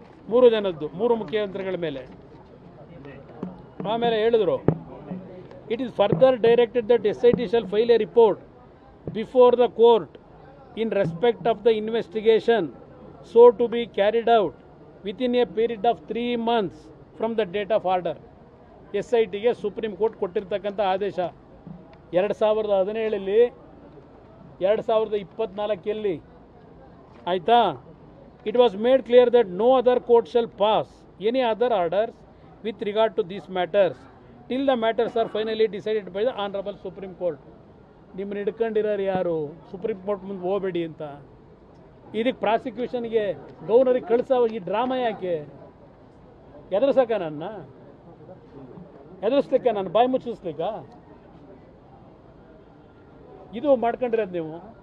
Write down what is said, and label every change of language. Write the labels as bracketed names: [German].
[Kannada] 3 ಜನದ್ದು 3 ಮುಖ್ಯಮಂತ್ರಿಗಳ ಮೇಲೆ. ಆಮೇಲೆ ಹೇಳಿದ್ರು, [English] it is further directed that SIT shall file a report before the court in respect of the investigation so to be carried out within a period of 3 months from the date of order. [Kannada] SITಗೆ supreme court ಕೊಟ್ಟಿರ್ತಕ್ಕಂಥ ಆದೇಶ 2017ರಲ್ಲಿ 2024ರಲ್ಲಿ ಆಯಿತಾ. [English] It was made clear that no other court shall pass any other orders with regard to these matters till the matters are finally decided by the Honorable Supreme Court. [Kannada] ನಿಮ್ಮನ್ನ ಹಿಡ್ಕೊಂಡಿರೋರು ಯಾರು? Supreme court ಮುಂದೆ ಹೋಗಬೇಡಿ ಅಂತ. ಇದಕ್ಕೆ ಪ್ರಾಸಿಕ್ಯೂಷನ್ಗೆ ಗವರ್ನರಿಗೆ ಕಳಿಸೋ ಈ drama ಯಾಕೆ? ಎದುರಿಸಕ್ಕ ನನ್ನ ಎದುರಿಸ್ಲಿಕ್ಕೆ, ನಾನು ಬಾಯಿ ಮುಚ್ಚಿಸ್ಲಿಕ್ಕ ಇದು ಮಾಡ್ಕೊಂಡಿರೋದು ನೀವು.